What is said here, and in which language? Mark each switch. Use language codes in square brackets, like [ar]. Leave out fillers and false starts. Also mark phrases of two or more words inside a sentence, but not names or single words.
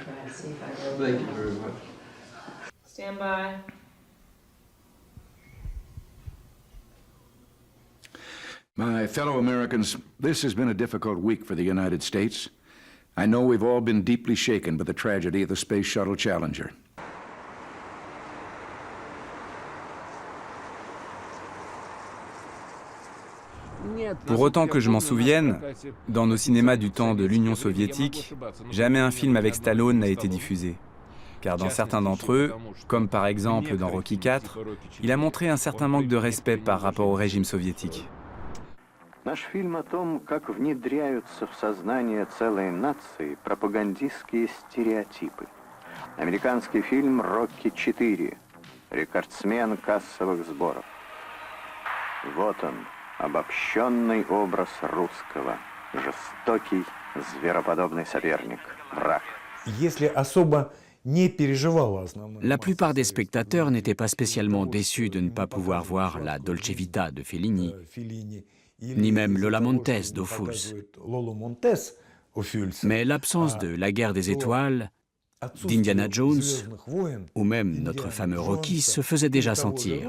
[en] Thank you very much. Stand by. My fellow Americans, this has been a difficult week for the United States. I know we've all been deeply shaken by the tragedy of the Space Shuttle Challenger. [fr] Pour autant que je m'en souvienne, dans nos cinémas du temps de l'Union soviétique, jamais un film avec Stallone n'a été diffusé. Car dans certains d'entre eux, comme par exemple dans Rocky IV, il a montré un certain manque de respect par rapport au régime soviétique. [ru] Наш фильм о том, как внедряются в сознание целой нации пропагандистские стереотипы. Американский фильм «Рокки IV», рекордсмен кассовых сборов. Вот он, обобщенный образ русского, жестокий, звероподобный соперник, враг. Если особо не переживала основную. [fr] La plupart des spectateurs n'étaient pas spécialement déçus de ne pas pouvoir voir la Dolce Vita de Fellini, ni même Lola Montez d'Ophuls. Mais l'absence de La Guerre des Étoiles, d'Indiana Jones, ou même notre fameux Rocky se faisait déjà sentir.